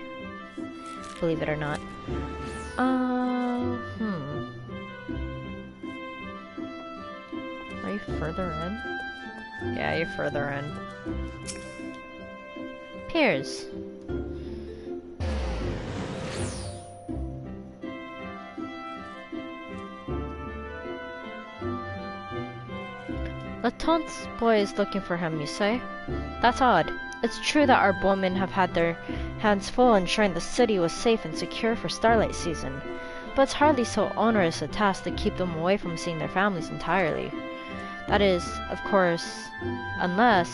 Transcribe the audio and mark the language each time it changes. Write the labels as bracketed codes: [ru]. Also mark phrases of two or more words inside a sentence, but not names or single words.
[en] Believe it or not. Are you further in? Yeah, you're further in. Piers. La Tombe's boy is looking for him, you say? That's odd. It's true that our bowmen have had their hands full ensuring the city was safe and secure for Starlight season, but it's hardly so onerous a task to keep them away from seeing their families entirely. That is, of course, unless...